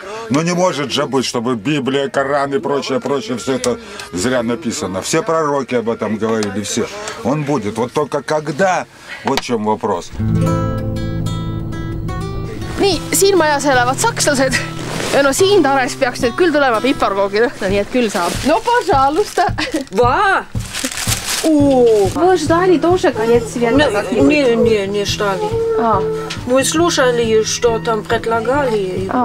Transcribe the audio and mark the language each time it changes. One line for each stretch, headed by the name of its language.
Russian: Но не может же быть, чтобы Библия, Коран и прочее, все это зря написано. Все пророки об этом говорили, все. Он будет. Вот только когда, вот в чем вопрос.
Estonian: Nii, siin majas elavad sakslased ja no siin tares peaks nüüd küll tulema piparkoogi lõhna, nii et küll saab.
Russian: No, пожалуйста. Ва! Вы ждали тоже конец света? Не ждали. Мы слушали, что там предлагали.